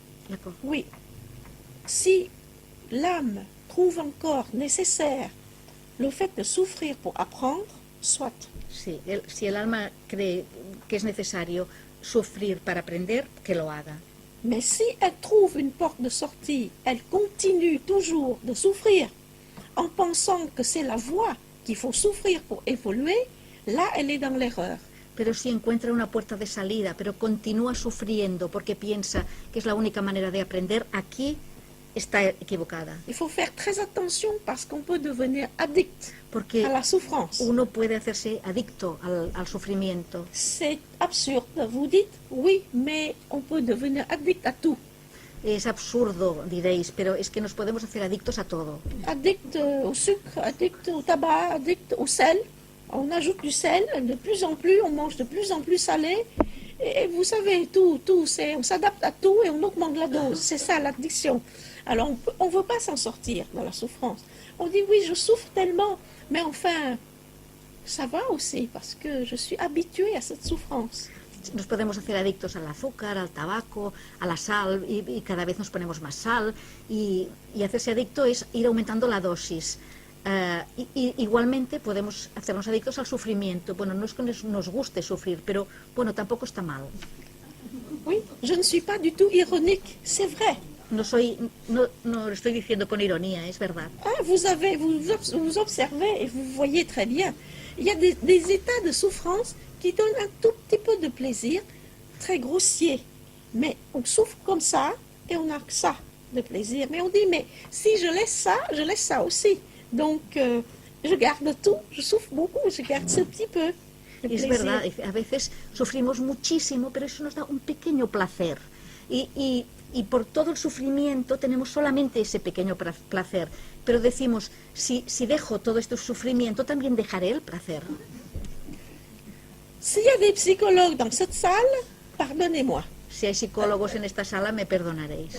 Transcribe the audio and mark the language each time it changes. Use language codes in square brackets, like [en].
[fr] D'accord. Oui, si l'âme trouve encore nécessaire le fait de souffrir pour apprendre, soit. [es] Si el alma cree que es necesario sufrir para aprender, que lo haga. [fr] Mais si elle trouve une porte de sortie, elle continue toujours de souffrir en pensant que c'est la voie qu'il faut souffrir pour évoluer, là elle est dans l'erreur. [es] Pero si encuentra una puerta de salida, pero continúa sufriendo porque piensa que es la única manera de aprender, aquí está equivocada. [fr] Il faut faire très attention parce qu'on peut devenir addict [es] Porque [fr] à la souffrance. [es] uno puede hacerse adicto al sufrimiento. [fr] C'est absurde. Vous dites oui, mais on peut devenir addict à tout. [es] Es absurdo, diréis, pero es que nos podemos hacer adictos a todo. [fr] Addict au sucre, addict au tabac, addict au sel. On ajoute du sel de plus en plus, on mange de plus en plus salé. Et vous savez, on s'adapte à tout et on augmente la dose. C'est ça l'addiction. Alors on ne veut pas s'en sortir dans la souffrance. On dit oui, je souffre tellement, mais enfin, ça va aussi parce que je suis habituée à cette souffrance. [es] Nos podemos hacer adictos al azúcar, al tabaco, a la sal, y cada vez nos ponemos más sal. Y hacerse adicto es ir aumentando la dosis. Igualmente podemos hacernos adictos al sufrimiento. Bueno, no es que nos guste sufrir, pero bueno, tampoco está mal. [fr] Oui, je ne suis pas du tout ironique, c'est vrai. [es] No lo estoy diciendo con ironía, es verdad. [fr] Ah, vous observez et vous voyez très bien. Il y a des états de souffrance qui donnent un tout petit peu de plaisir, très grossier. Mais on souffre comme ça et on n'a que ça de plaisir. Mais on dit, mais si je laisse ça aussi. Donc, je garde tout, je souffre beaucoup, je garde ce petit peu de [es] Es [fr] plaisir. [es] verdad, a veces sufrimos muchísimo, pero eso nos da un pequeño placer. Y por todo el sufrimiento tenemos solamente ese pequeño placer. Pero decimos, si dejo todo este sufrimiento, también dejaré el placer. [fr] S'il y a des psychologues dans cette salle, pardonnez-moi. [es] Si hay psicólogos en esta sala, me perdonaréis.